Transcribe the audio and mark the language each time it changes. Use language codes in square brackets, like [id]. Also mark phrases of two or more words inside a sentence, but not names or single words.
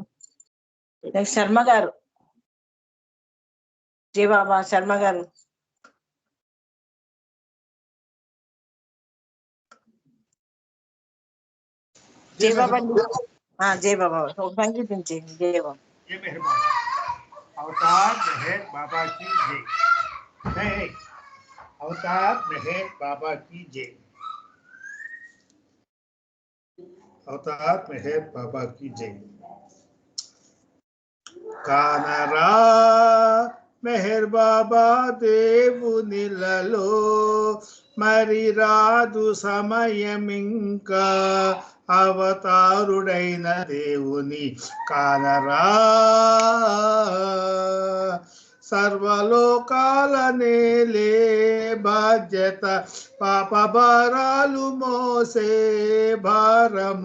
[te] నెక్స్ట్ శర్మ గారు. జై బాబా శర్మ గారు. జై బాబా జై బాబా సంగీతించండి. జై బాబా. [hi] अवतार मेहर बाबा की जय। अवतार मेहर बाबा की जय। अवतार मेहर बाबा की जय। [te] కానరా మెహర్ బాబా దేవు निలలో మరి రాదు సమయమింకా అవతారుడైన దేవుని కానరా సర్వలోకాల నేలే బాధ్యత పాప భారాలు మోసే భారము